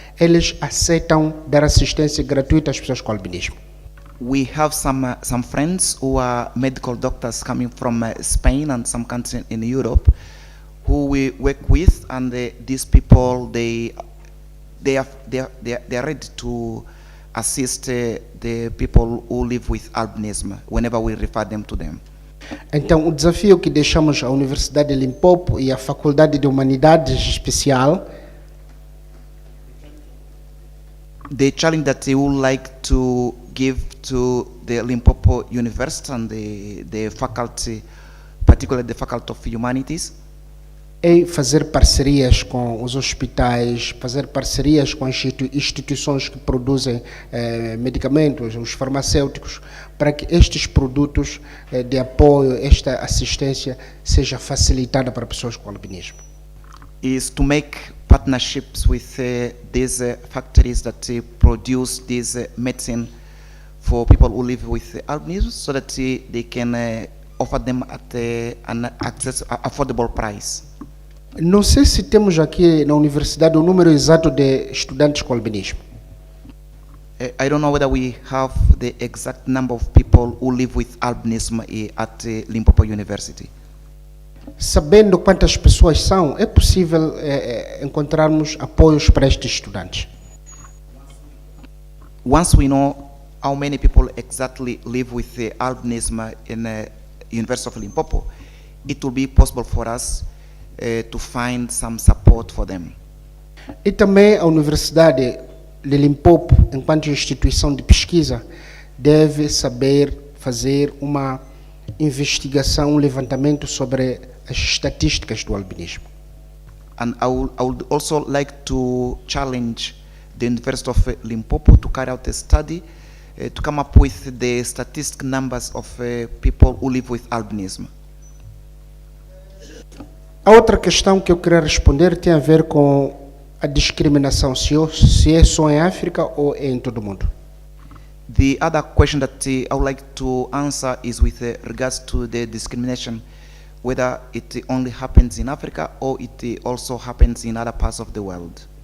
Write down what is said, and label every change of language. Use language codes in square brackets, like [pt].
[pt] Eles aceitam dar assistência gratuita às pessoas com albinismo. [en] We have some friends who are medical doctors coming from Spain and some countries in Europe who we work with, and these people they are ready to assist the people who live with albinism whenever we refer them to them. [pt] Então, o desafio que deixamos à Universidade de Limpopo e à Faculdade de Humanidades Especial, [en] the challenge that they would like to give to the Limpopo University and the faculty, particularly the Faculty of Humanities, [pt] é fazer parcerias com os hospitais, fazer parcerias com instituições que produzem medicamentos, os farmacêuticos, para que estes produtos de apoio, esta assistência, seja facilitada para pessoas com albinismo. [en] Is to make partnerships with these factories that produce this medicine for people who live with albinism, so that they can offer them at an affordable price. [pt] Não sei se temos aqui na universidade o número exato de estudantes com albinismo. [en] I don't know whether we have the exact number of people who live with albinism at Limpopo University. [pt] Sabendo quantas pessoas são, é possível encontrarmos apoios para estes estudantes. [en] Once we know how many people exactly live with albinism in the University of Limpopo, it will be possible for us to find some support for them. [pt] E também a Universidade de Limpopo, enquanto instituição de pesquisa, deve saber fazer uma investigação, um levantamento sobre as estatísticas do albinismo. [en] And I would also like to challenge the University of Limpopo to carry out a study to come up with the statistic numbers of people who live with albinism. [pt] A outra questão que eu queria responder tem a ver com a discriminação, se é só em África ou é em todo o mundo. [en] The other question that I would like to answer is with regards to the discrimination, whether it only happens in Africa or it also happens in other parts of the world.